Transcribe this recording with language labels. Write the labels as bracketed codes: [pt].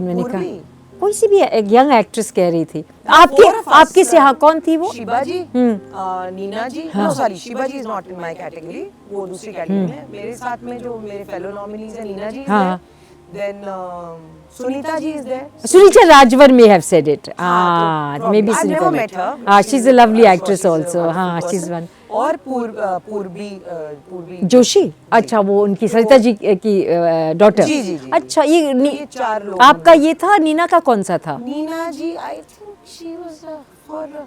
[hi] मैंने कहा कोई सी भी एक यंग एक्ट्रेस कह रही थी. आपकी से हाँ कौन थी वो? [en] Shiba ji, Neena ji. No sorry, Shiba ji is not in my category. [hi] वो दूसरी कैटेगरी में. मेरे साथ में जो मेरे फेलो नॉमिनीज है, नीना जी, [en] then Sunita ji is there. Sunita Rajvar may have said it. Maybe I've Sunita never met her. She's a lovely actress also. She's one. [hi] और पूर्वी जोशी. अच्छा वो उनकी सरिता जी की डॉटर. जी जी जी. अच्छा ये 4 लोग. आपका ये था. नीना का कौन सा था? [en] Neena ji I think she was for